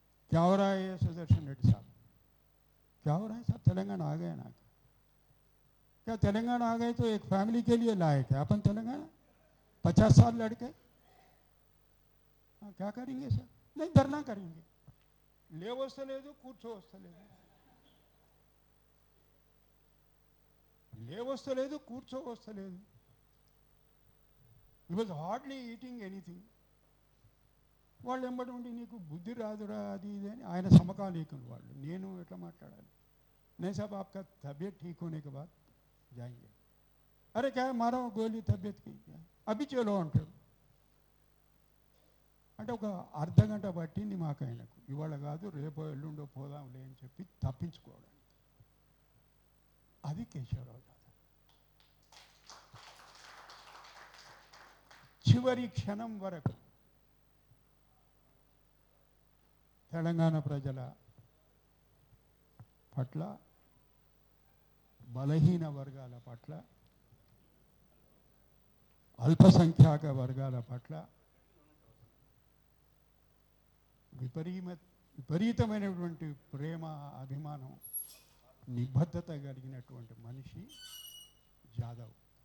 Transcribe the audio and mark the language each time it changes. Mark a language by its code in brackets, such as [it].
[hi] क्या हो रहा है ये सुदर्शन रेड्डी साहब? क्या हो रहा है साहब? तेलंगाना आ गए ना? क्या तेलंगाना आ गए तो एक फैमिली के लिए लाए क्या अपन तेलंगाना? 50 साल लड़के क्या करेंगे सर? नहीं धरना करेंगे. [te] ले वस्तलेदु కూర్చో వస్తలేదు, లే వస్తలేదు కూర్చో వస్తలేదు. [en] He was hardly eating anything. [te] వాళ్ళు ఎంబడి ఉండి నీకు బుద్ధి రాదురా అది ఇది అని. ఆయన సమకాలీకులు వాళ్ళు. నేను ఎట్లా మాట్లాడాలి? [hi] नहीं साहब आपका तबीयत ठीक होने के बाद जाएंगे. अरे क्या है मारा गोली तबीयत की, అభి చలో అంటాడు. [te] అంటే ఒక అర్ధగంట పట్టింది మాకు ఆయనకు. ఇవాళ కాదు రేపో ఎల్లుండో పోదాంలే అని చెప్పి తప్పించుకోవడానికి. అది కేశవరావు జాదవ్. చివరి క్షణం వరకు తెలంగాణ ప్రజల పట్ల, బలహీన వర్గాల పట్ల, అల్పసంఖ్యాక వర్గాల పట్ల విపరీతమైనటువంటి ప్రేమ, అభిమానం, నిబద్ధత కలిగినటువంటి మనిషి జాదవ్.